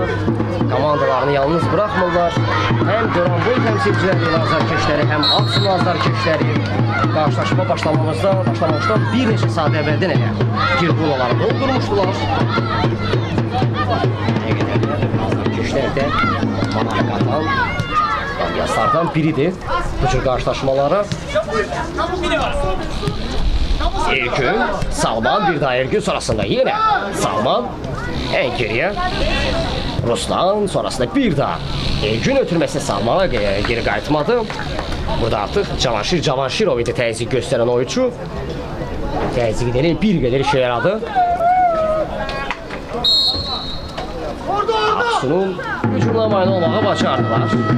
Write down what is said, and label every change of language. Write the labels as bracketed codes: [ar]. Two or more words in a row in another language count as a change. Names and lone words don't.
[az] Komandalarını yalnız buraxmırlar. Həm Duranboy təmsilciləri, azarkeşləri, həm Aksu azarkeşləri. Qarşılaşma başlamamışdan bir neçə saat əvvəldən elə Girgulaları doldurmuşdular. Həqiqətən də azarkeşlər də maraq qatan yaslardan biridir bu cür qarşılaşmalara. [tr] Ergün, Salman, bir daha Ergün sonrasında yine Salman, en geriye Ruslan, sonrasında bir daha Ergün [az] ötürməsi Salman'a geri qayıtmadı. Burada artıq Cavanşirov idi təzyiq göstərən oyuncu. Təzyiqləri bir qədər işə yaradı. Aksu'nun hücumla mane olmağa bacardılar.